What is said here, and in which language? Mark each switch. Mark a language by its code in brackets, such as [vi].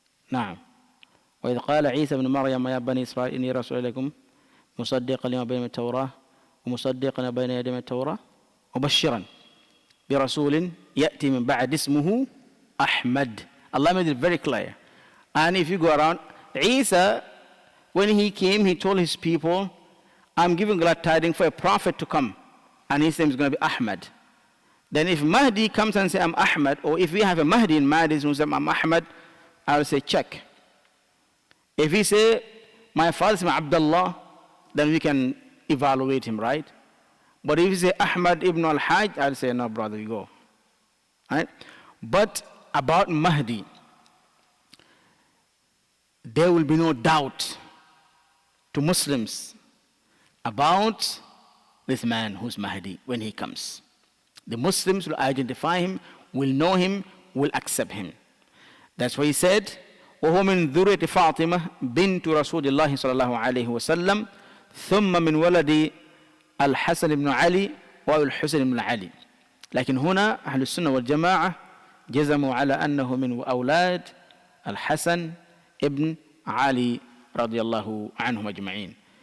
[ar] نعم. وإذ قال عيسى ابن مريم يا بني إسرائيل إني رسول إليكم مصدقا لما بين التوراة ومصدقا بين يدي التوراة وبشرا برسول يأتي من بعد اسمه أحمد. [en] Allah made it very clear. And if you go around, Isa, when he came, he told his people, I'm giving glad tidings for a prophet to come. And his name is going to be Ahmad. Then if Mahdi comes and says, I'm Ahmad, or if we have a Mahdi in Mahdi who says, I'm Ahmad, I will say, check. If he say, my father is Abdullah, then we can evaluate him, right? But if he say Ahmad ibn Alhaige, I'll say, no, brother, you go. Right? But about Mahdi, there will be no doubt to Muslims about this man who's Mahdi when he comes. The Muslims will identify him, will know him, will accept him. That's why he said, [ar] وهو من ذرية فاطمة بنت رسول الله صلى الله عليه وسلم ثم من ولد الحسن بن علي والحسن بن علي. لكن هنا أهل السنة والجماعة جزموا على أنه من أولاد الحسن ابن علي رضي الله عنهم أجمعين.